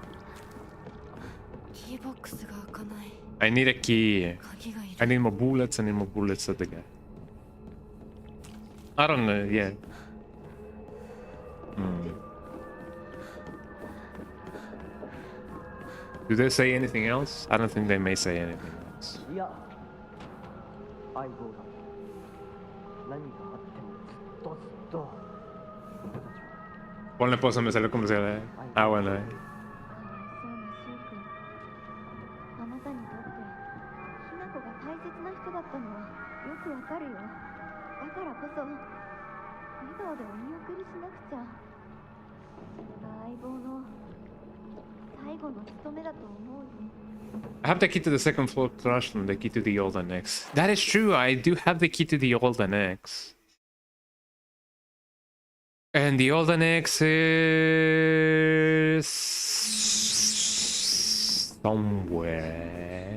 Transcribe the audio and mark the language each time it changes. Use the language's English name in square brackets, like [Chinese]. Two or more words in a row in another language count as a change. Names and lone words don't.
[English] I need a key. I need more bullets. I need more bullets at the guy. I don't know. Yeah. Do they say anything else? I don't think they may say anything else. [Spanish] Ponle pausa, me salió comercial, eh. Ah, bueno, eh. [Japanese] あなたにとってひな子が大切な人だったのはよくわかるよ。だからこそ笑顔でお見送りしなくちゃ。それが相棒の最後の務めだと思うよ。 [English] I have the key to the second floor classroom, the key to the old annex. That is true, I do have the key to the old annex. And the old annex is somewhere.